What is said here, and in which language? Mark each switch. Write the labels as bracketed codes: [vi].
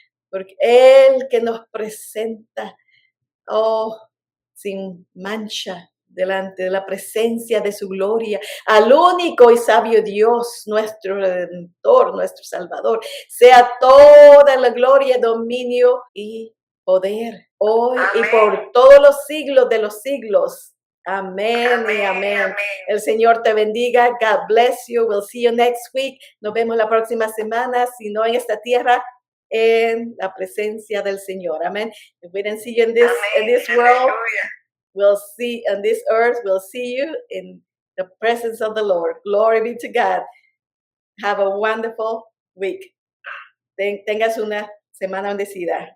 [es] Porque Él que nos presenta, sin mancha, delante de la presencia de su gloria, al único y sabio Dios, nuestro Redentor, nuestro Salvador, sea toda la gloria, dominio y poder, hoy y por todos los siglos de los siglos. Amén y amén. El Señor te bendiga. [en] God bless you. We'll see you next week. [es] Nos vemos la próxima semana, si no en esta tierra, en la presencia del Señor. Amén. [en] If we didn't see you in this world, we'll see on this earth, we'll see you in the presence of the Lord. Glory be to God. Have a wonderful week. [es] Tengas una semana bendecida.